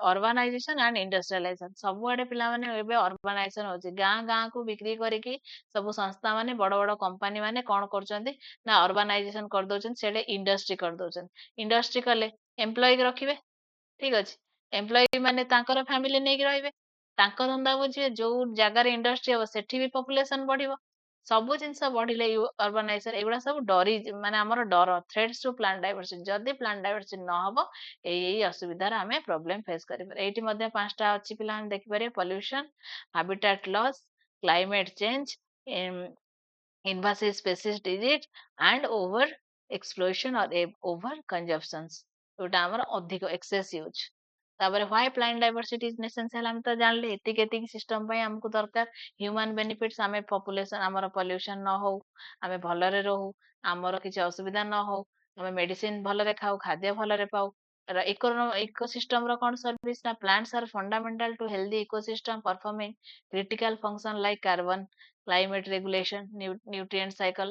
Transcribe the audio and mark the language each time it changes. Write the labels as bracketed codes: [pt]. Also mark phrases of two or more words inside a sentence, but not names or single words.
[en] urbanization and industrialization, [or] ସବୁଆଡେ ପିଲାମାନେ ଏବେ ଅର୍ବାନାଇଜେସନ ହଉଛି, ଗାଁ ଗାଁକୁ ବିକ୍ରି କରିକି ସବୁ ସଂସ୍ଥା ମାନେ, ବଡ ବଡ କମ୍ପାନୀ ମାନେ କଣ କରୁଛନ୍ତି ନା ଅର୍ବାନାଇଜେସନ କରିଦଉଛନ୍ତି, ସେଠି ଇଣ୍ଡଷ୍ଟ୍ରି କରିଦଉଛନ୍ତି। ଇଣ୍ଡଷ୍ଟ୍ରି କଲେ ଏମ୍ପ୍ଲୟୀ ରଖିବେ, ଠିକ ଅଛି। ଏମ୍ପ୍ଲୟୀ ମାନେ ତାଙ୍କର ଫ୍ୟାମିଲି ନେଇକି ରହିବେ, ତାଙ୍କ ଧନ୍ଦା ବୁଝିବେ, ଯୋଉ ଜାଗାରେ ଇଣ୍ଡଷ୍ଟ୍ରି ହବ ସେଠି ବି ପପୁଲେସନ ବଢିବ। ସବୁ ଜିନିଷ ବଢିଲେ ଅର୍ବାନାଇଜେସନ, ଏଗୁଡା ସବୁ ମାନେ ଆମର ଡର, [en] threats to plant diversity। [or] ଯଦି [en] plant diversity [or] ନ ହବ, ଏଇ ଅସୁବିଧାର ଆମେ [en] problem face [or] କରିପାରିବା। ଏଇଠି ମଧ୍ୟ 5ଟା ଅଛି, ପିଲାମାନେ ଦେଖିପାରିବେ। [en] pollution, habitat loss, climate change, invasive species disease and over exploration or over consumptions, [or] ଯୋଉଟା ଆମର ଅଧିକ [en] excess use। ତାପରେ why plant diversity is essential, [or] ଆମେ ତ ଜାଣିଲେ ଏତିକି ଏତିକି ସିଷ୍ଟମ ପାଇଁ ଆମକୁ ଦରକାର। [en] human benefits, [or] ଆମେ ପପୁଲେସନ, ଆମର ପଲ୍ୟୁସନ ନ ହଉ, ଆମେ ଭଲରେ ରହୁ, ଆମର କିଛି ଅସୁବିଧା ନ ହଉ, ଆମେ ମେଡିସିନ ଭଲରେ ଖାଉ, ଖାଦ୍ୟ ଭଲରେ ପାଉ। ଇକୋସିଷ୍ଟମ ର କଣ ସର୍ଭିସ ନା, [en] plants are fundamental to healthy ecosystem performing critical function like carbon, climate regulation, nutrient cycle.